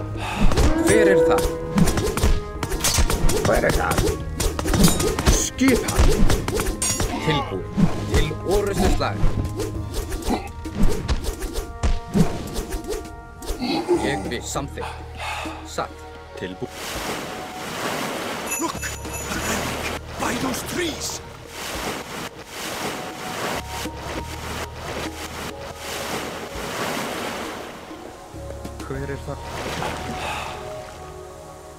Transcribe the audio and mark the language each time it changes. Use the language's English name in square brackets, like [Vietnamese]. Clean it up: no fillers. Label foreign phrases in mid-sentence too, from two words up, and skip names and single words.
[Icelandic] Hver það? Hver það? Skipan. Tilbúin. Til orrustuslag. Ég vil something. Satt. Tilbúin. [English] Look! A relic! By those trees! [Icelandic] Hver það?